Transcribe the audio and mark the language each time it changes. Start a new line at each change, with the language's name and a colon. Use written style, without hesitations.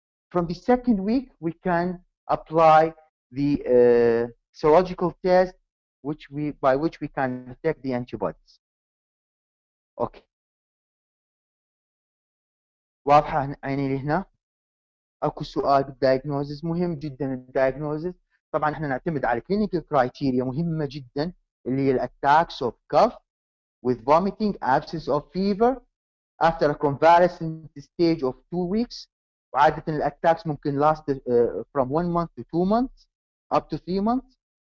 English: From the second week we can apply the serological test by which we can detect the antibodies. Okay.
Arabic: واضحة عيني هنا؟ اكو سؤال بالدايجنوزز مهم جدا. الدايجنوزز طبعا احنا نعتمد على كلينيكال كرايتيريا مهمة جدا اللي هي الاتاكس اوف كاف
English: with vomiting, absence of fever after a convalescent stage of 2 weeks.
Arabic: وعادة الاتاكس ممكن
English: last from 1 month to 2 months up to 3 months.